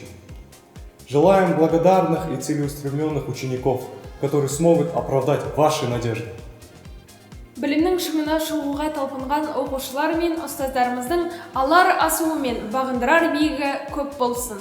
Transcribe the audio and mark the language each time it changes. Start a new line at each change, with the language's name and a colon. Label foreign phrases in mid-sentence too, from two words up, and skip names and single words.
Russian: Желаем благодарных и целеустремленных учеников, которые смогут оправдать ваши надежды.
Kazakh: Білімнің шыңына шығуға талпынған оқушылар мен ұстаздарымыздың алар асуы мен бағындырар биігі көп болсын.